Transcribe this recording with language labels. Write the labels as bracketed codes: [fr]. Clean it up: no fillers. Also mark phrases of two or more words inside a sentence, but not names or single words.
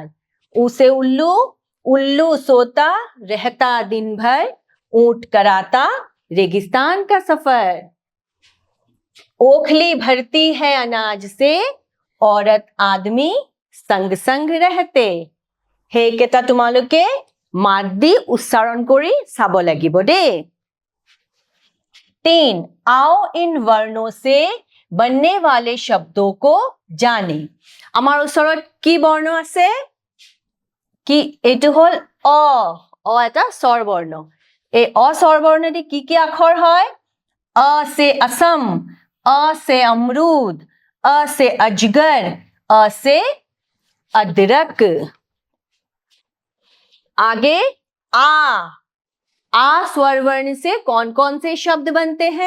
[hi] ऊ से उल्लू, उल्लू सोता रहता दिन भर, ऊंट कराता रेगिस्तान का सफर। ओखली भरती है अनाज से, औरत आदमी संग संग रहते। [as] हे केटा তোমালোকে মাত দি উচ্চাৰণ কৰি চাব লাগিব দেই। 3, [hi] आओ इन वर्णों से बनने वाले शब्दों को जाने। [as] আমাৰ ওচৰত কি বৰ্ণ আছে? কি এইটো হ'ল অ। অ এটা স্বৰবৰ্ণ। এই অ স্বৰবৰ্ণেদি কি কি আখৰ হয়? [hi] अ से असम, अ से अमरूद, अ से अजगर, अ से अदरक। आगे आ स्वर वर्ण से कौन कौन से शब्द बनते हैं?